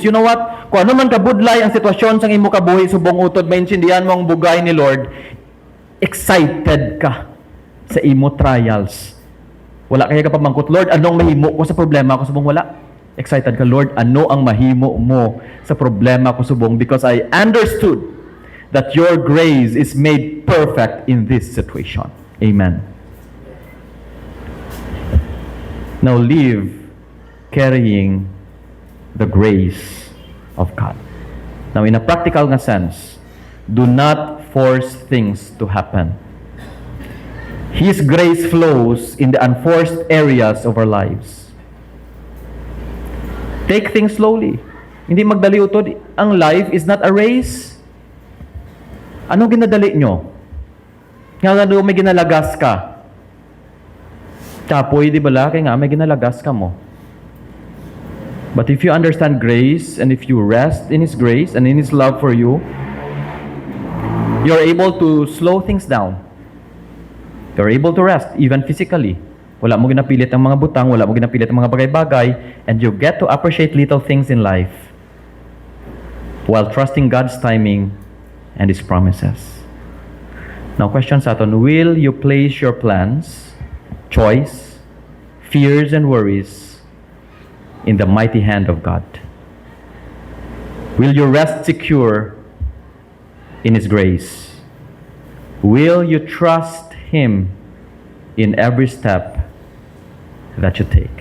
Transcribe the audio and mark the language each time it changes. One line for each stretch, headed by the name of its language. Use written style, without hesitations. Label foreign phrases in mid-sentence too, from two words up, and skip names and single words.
English: You know what?
Hiligaynon: Kung ano man kabudlay ang sitwasyon sang imo kabuhi subong utod, maintindihan mo ang bugay ni Lord, excited ka sa imo trials. Wala kaya ka pamangkot, Lord, anong mahimo ko sa problema ko subong wala? Excited ka, Lord, ano ang mahimo mo sa problema ko subong?
English: Because I understood that your grace is made perfect in this situation. Amen. Now live carrying the grace of God. Now, in a practical nga sense, do not force things to happen. His grace flows in the unforced areas of our lives. Take things slowly.
Hiligaynon: Hindi magdali utod.
English: Ang life is not a race.
Hiligaynon: Ano ginadali nyo? Nga may ginalagas ka. Tapoy, di ba la? Kaya nga, may ginalagas ka mo.
English: But if you understand grace, and if you rest in His grace and in His love for you, you're able to slow things down. You're able to rest, even physically.
Hiligaynon: Wala mo ginapilit ang mga butang, wala mo ginapilit ang mga bagay-bagay,
English: and you get to appreciate little things in life while trusting God's timing and His promises. Now, question
Hiligaynon: sa aton,
English: will you place your plans, choice, fears, and worries in the mighty hand of God? Will you rest secure in His grace? Will you trust Him in every step that you take?